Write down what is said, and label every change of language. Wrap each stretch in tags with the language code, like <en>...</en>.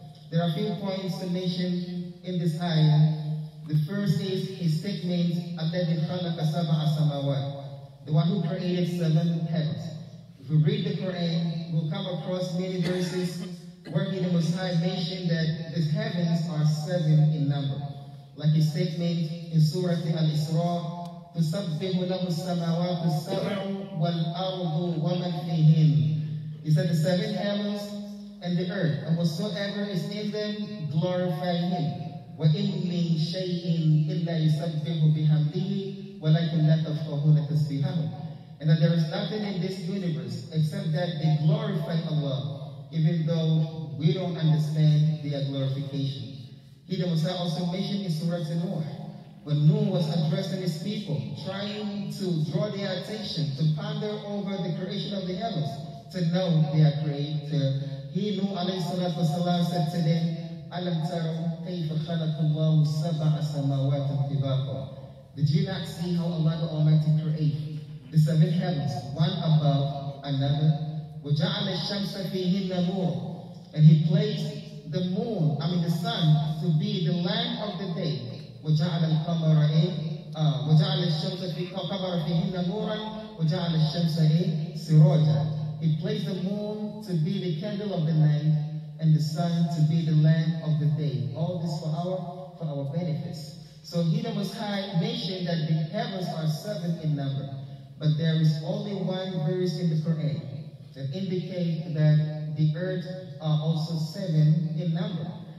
<en>There are a few points to mention in this ayah. The first is his statement, Alladhi khalaqa sab'a samawat, the one who created 7 heavens. If we read the Quran, we'll come across many verses where the Most High mentioned that the heavens are 7 in number. Like his statement in Surah Al-Isra,</en> <ar>تُسَبِّحُ لَهُ السَّمَاوَاتُ السَّبْعُ وَالْأَرْضُ وَمَنْ فِيهِنَّ.</ar> <en>He said the 7 heavens and the earth, and whatsoever is in them, glorify him.</en> <ar>وَإِن مِّن شَيْءٍ إِلَّا يُسَبِّحُ بِحَمْدِهِ وَلَكِنْ لَا تَفْقَهُونَ تَسْبِيحَهُمْ.</ar> <en>And that there is nothing in this universe except that they glorify Allah, even though we don't understand their glorification. He, the Messiah, also mentioned in Surah Nuh, when Nuh was addressing his people, trying to draw their attention, to ponder over the creation of the heavens, to know their creator. He, Nuh alayhi salatu wasalam, said to them,</en> <ar>أَلَمْ تَرَوْا كَيْفَ خَلَقَ اللَّهُ سَبْعَ سَمَاوَاتٍ طِبَاقًا.</ar> <en>Did you not see how Allah the Almighty created the 7 heavens, one above another?</en> <ar>وَجَعَلَ الشَّمْسَ فِيهِنَّ نُورًا.</ar> <en>And he placed the moon, the sun, to be the lamp of the day.</en> <ar>وجعل القمر إيه وجعل الشمس في القمر فيهن نورا وجعل الشمس إيه سراجا.</ar> <en>He placed the moon to be the candle of the night and the sun to be the lamp of the day. All this for our benefits. So he, the Most High, mentioned that the heavens are 7 in number, but there is only one verse in the Quran that indicates that the earth are also 7 in number.</en>